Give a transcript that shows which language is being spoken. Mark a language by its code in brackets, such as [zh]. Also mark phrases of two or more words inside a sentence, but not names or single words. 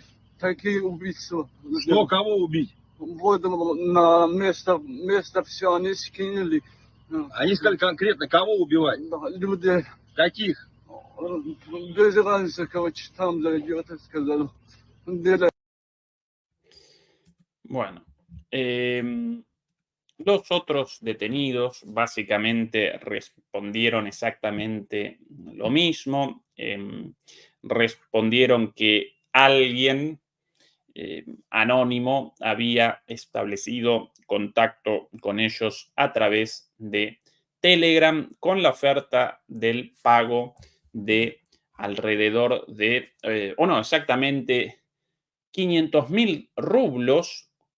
[ru] Такие убийства. Что, кого убить? Вот на место все они скинули. Они сказали конкретно, кого убивать? Люди Каких? без разницы, короче, там зайдет, сказал. Дело. [es] Bueno, los otros detenidos básicamente respondieron exactamente lo mismo. Respondieron que alguien anónimo había establecido contacto con ellos a través de Telegram con la oferta del pago de alrededor de, exactamente 500.000 rublos,